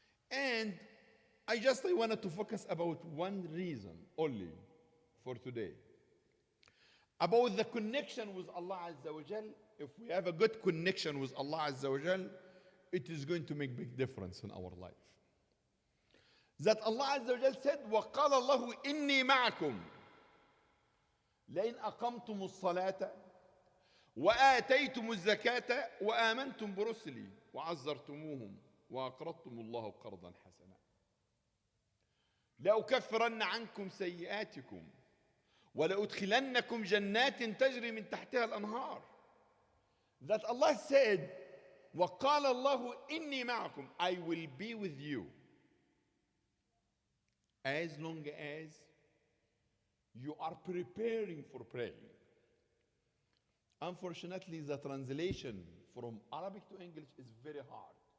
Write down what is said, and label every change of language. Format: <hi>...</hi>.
<en>And I wanted to focus about one reason only for today. About the connection with Allah Azza wa Jal. If we have a good connection with Allah Azza wa Jal, it is going to make big difference in our life. That Allah Azza wa Jal said,</en> <ar>وَقَالَ اللَّهُ إِنِّي مَعَكُمْ لَإِنْ أَقَمْتُمُ الصَّلَاةَ وآتيتم الزكاة وآمنتم برسلي وعزرتموهم وأقرضتم الله قرضا حسنا لأكفرن عنكم سيئاتكم ولأدخلنكم جنات تجري من تحتها الأنهار.</ar> <en>That Allah said,</en> <ar>وقال الله إني معكم,</ar> <en>I will be with you as long as you are preparing for praying. Unfortunately, the translation from Arabic to English is very hard.</en>